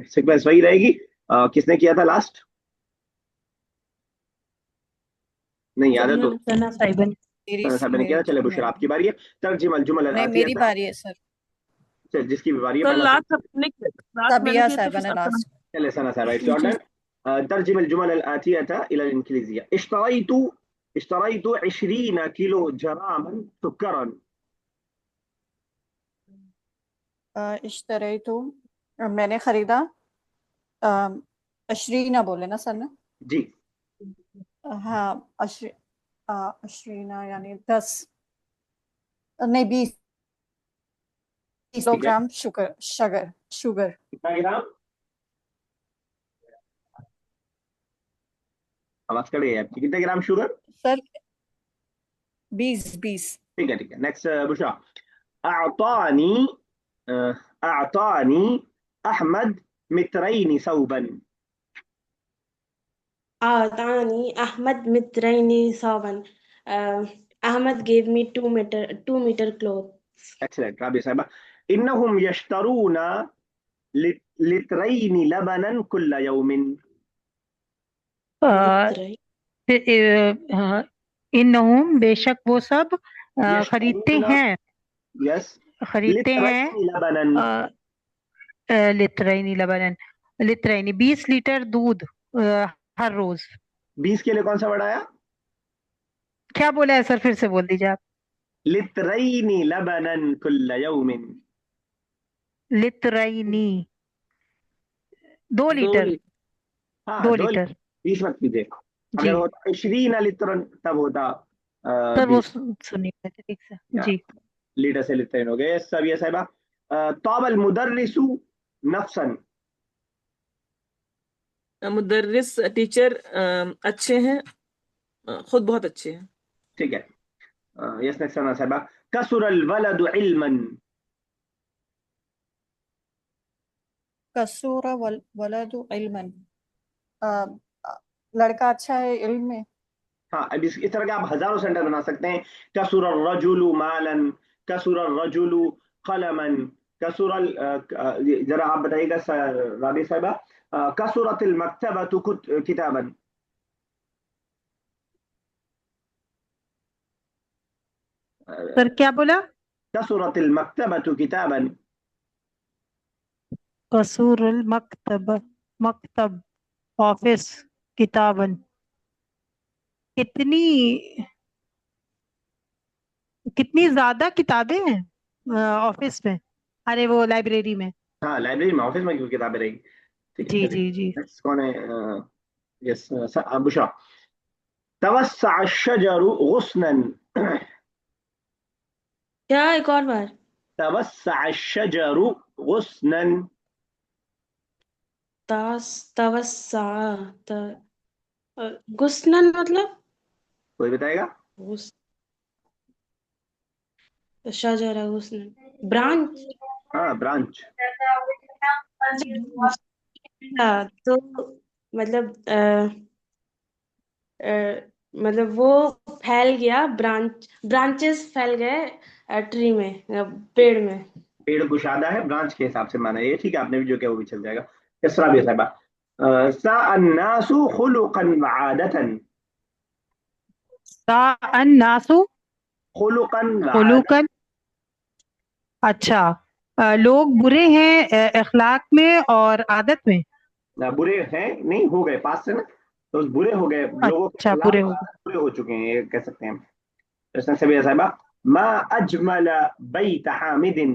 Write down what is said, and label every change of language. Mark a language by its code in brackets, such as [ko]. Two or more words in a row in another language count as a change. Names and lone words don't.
[hi] सीक्वेंस वही रहेगी। किसने किया था लास्ट? नहीं याद है तो सना साहिबन। मेरी साहब ने किया था। चले बुशरा, आपकी बारी है। [ar] ترجم الجمل ال [hi] नहीं, मेरी आतिया। बारी है सर। चल, जिसकी भी बारी है तो पहला लास्ट तुम। आपने किया, लास्ट मैंने साबिया किया तो साहिबा फिर ने अपना। लास्ट। चले सना साहब, [en] It's your turn. [ar] ترجم الجمل الآتية إلى الإنجليزية. اشتريت 20 كيلو جراما سكرا. [hi] इश्तरी तो मैंने खरीदा। अशरीना बोले ना सर ने? जी। हाँ, अशरीना यानी 10, नहीं 20 ठीक है, [en] kilogram sugar. [hi] कितना ग्राम? आवाज कट गई है आपकी। कितने ग्राम शुगर? सर 20। ठीक है, ठीक है। नेक्स्ट बुशरा। [ar] أعطاني أعطاني أحمد مترين ثوبا. أعطاني أحمد مترين ثوبا. [en] Ahmed gave me 2 meter cloth. [hi] एक्सलेंट رابع साहबा. [ar] إنهم يشترون لترين لبنا كل يوم. [hi] मित्र इन्नहुम बेशक वो सब खरीदते [ar] يشترون. [hi] हैं यस. खरीदते हैं [ar] لترين لبنا. لترين لبنا, [hi] लित्रैनी 20 लीटर दूध हर रोज। 20 के लिए कौन सा वर्ड आया? क्या बोला है सर, फिर से बोल दीजिए आप। [ar] لترين لبنا كل يوم. [hi] लित्रैनी 2 2 लीटर, लीटर। हाँ, 2 दो. लीटर 20 मत कीजिए। जी अगर होता 20 लित्रन तब होता सर, वो 20. सुनिए ठीक से जी। लीटर से लित्रन हो गए सब ये साहिबा. [ar] طاب المدرس نفسا. [hi] मुदर्रिस टीचर अच्छे हैं, खुद बहुत अच्छे हैं। ठीक है. [en] yes next [hi] साहिबा. [ar] كثر الولد علما. كثر الولد علما. [hi] लड़का अच्छा है इल्म में। हाँ, अब इस तरह के आप हजारों सेंटेंस बना सकते हैं. [ar] كثر الرجل مالا، كثر الرجل قلما، كثر. [hi] जरा आप बताइएगा राबी साहिबा. [ar] كثرت المكتبة كتابا. [hi] सर क्या बोला? [ar] كثرت المكتبة كتابا. كثر المكتب, [hi] मकतब ऑफिस, किताबन कितनी कितनी ज्यादा किताबें हैं ऑफिस में, अरे वो लाइब्रेरी में। हाँ, लाइब्रेरी में, ऑफिस में क्यों किताबें रहेगी? ठीक है, जी चलिए. जी जी। नेक्स्ट कौन है? यस, बुशरा. [ar] توسع الشجر غصنا. [hi] क्या, एक और बार? [ar] توسع الشجر غصنا. تس توسع ت غصنا [hi] मतलब? कोई बताएगा? [ar] غص شجرة غصنا, [hi] ब्रांच। हाँ, ब्रांच. अच्छा, तो मतलब मतलब वो फैल गया, ब्रांचेस फैल गए ट्री में, पेड़ में। पेड़ कुशादा है, ब्रांच के हिसाब से माना ये. ठीक है, आपने भी जो किया वो भी चल जाएगा. इसरा भी साहिबा. [ar] ساء الناس خلقا وعادة. الناس خلقا وعادة. خلقا, [hi] अच्छा लोग बुरे हैं अखलाक में और आदत में। बुरे हैं नहीं, हो गए पास से ना, तो बुरे हो गए लोगों के अच्छा खिलाफ बुरे हो गए। बुरे हो चुके हैं, ये कह सकते हैं हम. इसने से भी साहिबा. [ar] ما أجمل بيت حامد.